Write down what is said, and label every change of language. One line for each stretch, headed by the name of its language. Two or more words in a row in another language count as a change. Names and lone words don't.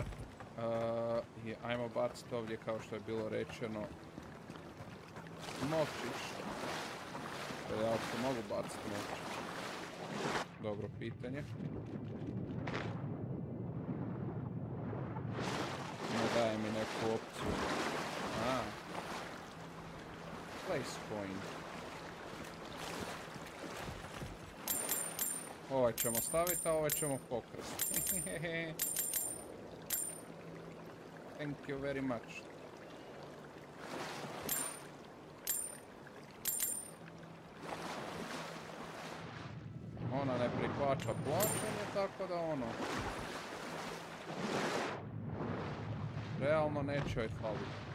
Croatian: I ajmo baciti ovdje, kao što je bilo rečeno, novčić. Ja uopće mogu baciti novčić. Dobro pitanje. Ne daje mi neku opciju.
English: Place coin.
Croatian: Ovaj ćemo staviti, a ovaj ćemo pokrasti.
English: Thank you very much.
Croatian: Ona ne prihvaća plaćanje, tako da ono... realno neće joj faliti.